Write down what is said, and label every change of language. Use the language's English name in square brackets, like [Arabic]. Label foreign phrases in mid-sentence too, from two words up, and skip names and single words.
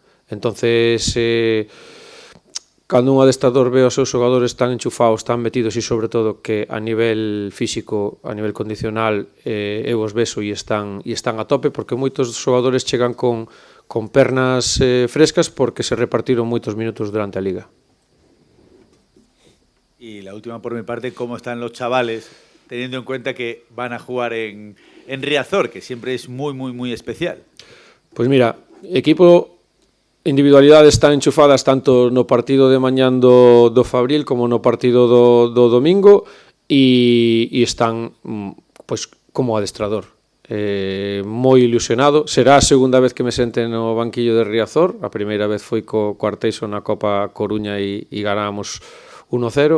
[Galician] Entonces, cando un adestrador ve os seus xogadores tan enchufados, tan metidos e sobre todo que a nivel físico, a nivel condicional, eu os beso e están a tope, porque moitos xogadores chegan con pernas frescas porque se repartiron moitos minutos durante a Liga. [Spanish] Y la última por mi parte, ¿cómo están los chavales, teniendo en cuenta que van a jugar en Riazor, que siempre es muy especial? [Galician] Pois mira, equipo, individualidades están enchufadas tanto no partido de mañán do Fabril como no partido do domingo, e están pois como adestrador. Moi ilusionado. Será a segunda vez que me sente no banquillo de Riazor. A primeira vez foi co Arteixo na Copa Coruña e ganamos 1-0.